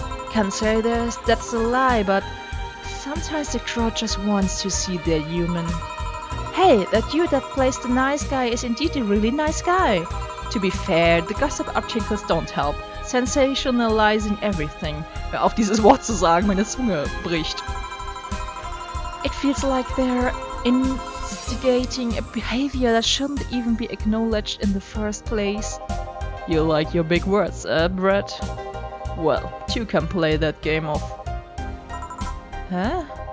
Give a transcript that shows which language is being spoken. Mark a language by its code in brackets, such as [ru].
[en] Can't say that's a lie, but sometimes the crowd just wants to see they're human. Hey, that dude that plays the nice guy is indeed a really nice guy. To be fair, the gossip articles don't help. Sensationalizing everything. [de] Hör auf, dieses Wort zu sagen, meine Zunge bricht. [en] It feels like they're instigating a behavior that shouldn't even be acknowledged in the first place. You like your big words, Brett? Well, two can play that game of Hä?